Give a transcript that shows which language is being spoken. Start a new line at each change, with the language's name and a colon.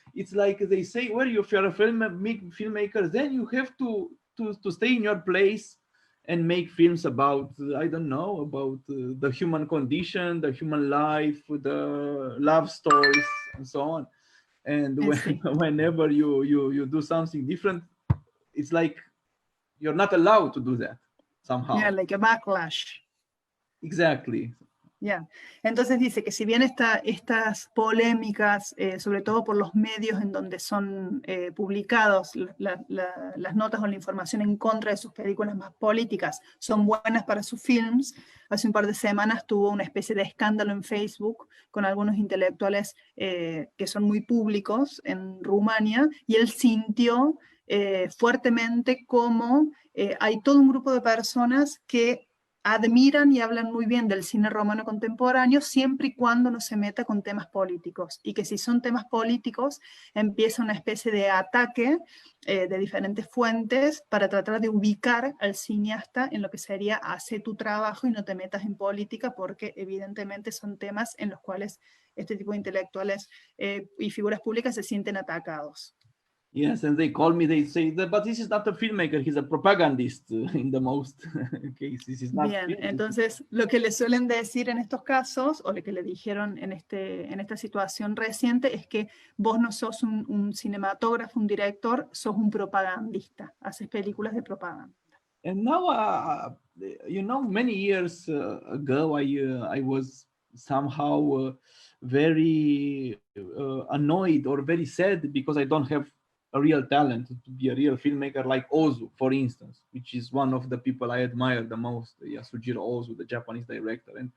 English: It's like they say, well, if you're a filmmaker, then you have to stay in your place and make films about, I don't know, about the human condition, the human life, the love stories, and so on. And whenever you do something different, it's like you're not allowed to do that somehow. Yeah, like a backlash. Exactly. Yeah.
Spanish: Entonces dice que si bien estas polémicas, sobre todo por los medios en donde son publicados las notas o la información en contra de sus películas más políticas, son buenas para sus films, hace un par de semanas tuvo una especie de escándalo en Facebook con algunos intelectuales que son muy públicos en Rumania, y él sintió fuertemente cómo hay todo un grupo de personas que admiran y hablan muy bien del cine romano contemporáneo siempre y cuando no se meta con temas políticos, y que si son temas políticos empieza una especie de ataque de diferentes fuentes para tratar de ubicar al cineasta en lo que sería hace tu trabajo y no te metas en política, porque evidentemente son temas en los cuales este tipo de intelectuales y figuras públicas se sienten atacados.
English: Yes, and they call me, they say, but this is not a filmmaker, he's a propagandist in the most cases. This is not
Spanish: Bien,
English: film.
Spanish: entonces lo que le suelen decir en estos casos, o lo que le dijeron en esta situación reciente, es que vos no sos un cinematógrafo, un director, sos un propagandista, haces películas de propaganda.
English: And now, you know, many years ago, I was somehow very annoyed or very sad because I don't have a real talent to be a real filmmaker like Ozu, for instance, which is one of the people I admire the most, Yasujiro Ozu, the Japanese director.